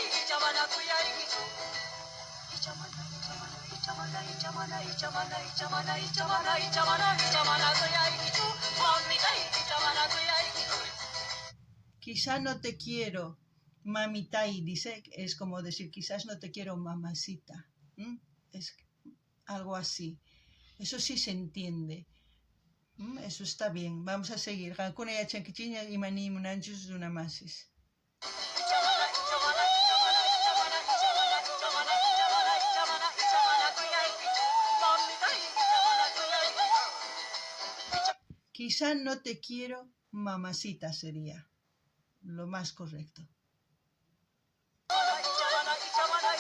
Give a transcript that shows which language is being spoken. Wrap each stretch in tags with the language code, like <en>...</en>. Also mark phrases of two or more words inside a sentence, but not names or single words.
<es>Quizá no te quiero, mamitai, dice, es como decir, quizás no te quiero, mamacita. Es algo así. Eso sí se entiende. Eso está bien. Vamos a seguir.</es> <qu>Qankuna yachankichiña imani munanchus runamasis.</qu> <es>Quizá no te quiero, mamacita sería lo más correcto.</es>